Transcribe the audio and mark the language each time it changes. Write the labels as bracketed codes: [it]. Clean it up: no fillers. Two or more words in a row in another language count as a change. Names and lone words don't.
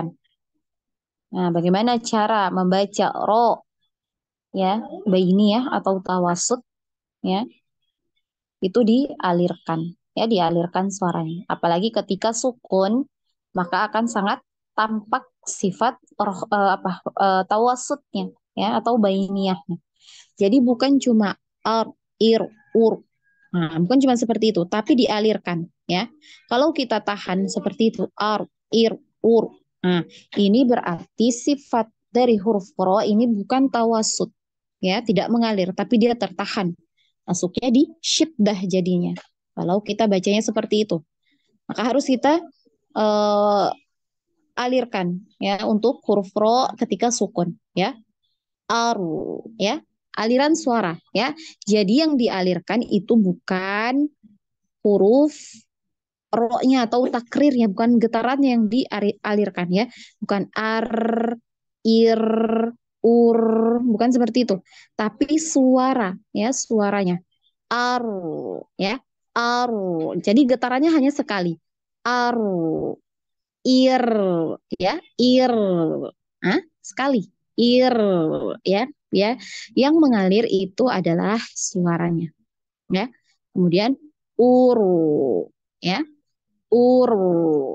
[id] Nah, bagaimana cara membaca ro ya bainiyah atau tawasut ya itu dialirkan ya dialirkan suaranya. Apalagi ketika sukun maka akan sangat tampak sifat tawasutnya ya atau bainiyahnya. Jadi bukan cuma ar, ir, ur. Nah, bukan cuma seperti itu, tapi dialirkan ya. Kalau kita tahan seperti itu ar, ir, ur. Nah, ini berarti sifat dari huruf ro ini bukan tawasut ya, tidak mengalir tapi dia tertahan. Masuknya di syiddah jadinya. Kalau kita bacanya seperti itu, maka harus kita eh, alirkan ya untuk huruf ro ketika sukun ya. Aru ya. Aliran suara ya. Jadi yang dialirkan itu bukan huruf ro-nya atau takrirnya, bukan getaran yang dialirkan ya. Bukan ar, ir, ur, bukan seperti itu. Tapi suara ya, suaranya. Aru ya. Aru. Jadi getarannya hanya sekali. Aru, ir ya, ir. Hah? Sekali. Ir ya, ya. Yang mengalir itu adalah suaranya ya. Kemudian uru ya, uru.